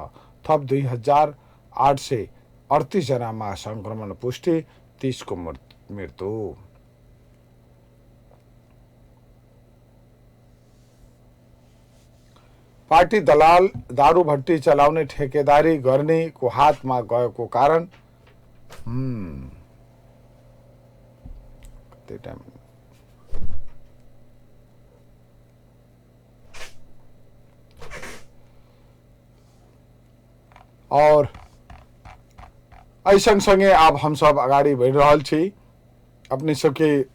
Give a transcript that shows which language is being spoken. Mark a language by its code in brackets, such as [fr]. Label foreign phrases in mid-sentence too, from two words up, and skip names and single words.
[ne] थप 2838 जनामा संक्रमण पुष्टि, 30 को मृत्यु। पार्टी दलाल दारू भट्टी चलाउने ठेकेदारी गर्ने को हातमा गएको कारण [mai] और ऐसा संगे अब हम सब अगाडि बढ़ रहल छी। अपने सबके